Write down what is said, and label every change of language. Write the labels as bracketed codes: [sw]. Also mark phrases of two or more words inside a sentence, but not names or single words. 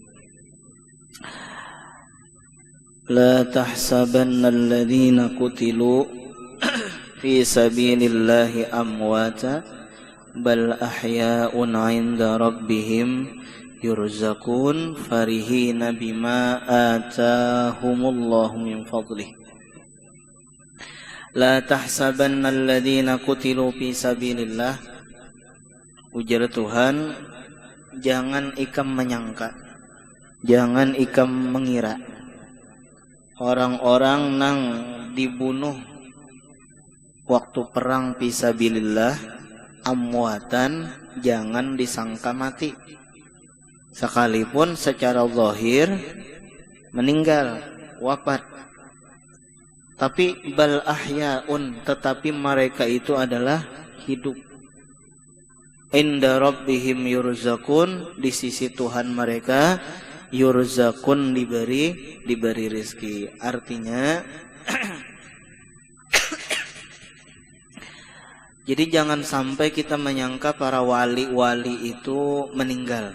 [ar] لا تحسبن الذين قتلوا في سبيل الله أمواتا بل أحياء عند ربهم يرزقون فرحين بما آتاهم الله من فضله لا تحسبن الذين قتلوا في سبيل الله. [bjn] Ujar Tuhan, jangan ikam menyangka, jangan ikam mengira orang-orang nang dibunuh waktu perang [ar] في سبيل الله أمواتا, [bjn] jangan disangka mati sekalipun secara zahir meninggal wafat, tapi [ar] بل أحياء, [bjn] tetapi mereka itu adalah hidup. [ar] عند ربهم يرزقون, [bjn] di sisi Tuhan mereka yurzakun, diberi rezeki. Artinya Jadi jangan sampai kita menyangka para wali-wali itu meninggal.